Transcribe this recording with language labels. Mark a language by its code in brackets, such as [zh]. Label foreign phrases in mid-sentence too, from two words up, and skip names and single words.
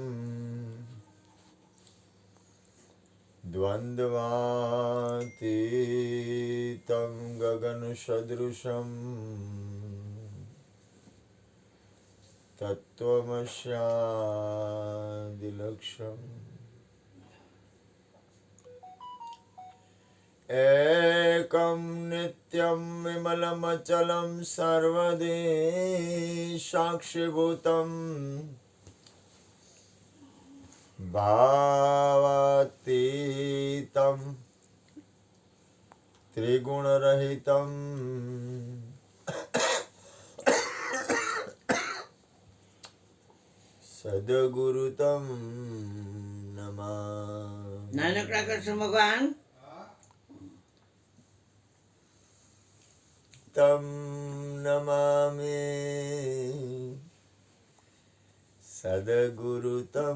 [sa] द्वन्द्वातीतं गगनसदृशं तत्त्वमस्यादिलक्ष्यम् एकं नित्यं विमलमचलं सर्वदि साक्षिभूतं भावातीतं त्रिगुणरहितं सदगुरुतम नमामि. [gu] નાનકડા કૃષ્ણ ભગવાન [sa] तम नमामि सदगुरुतम.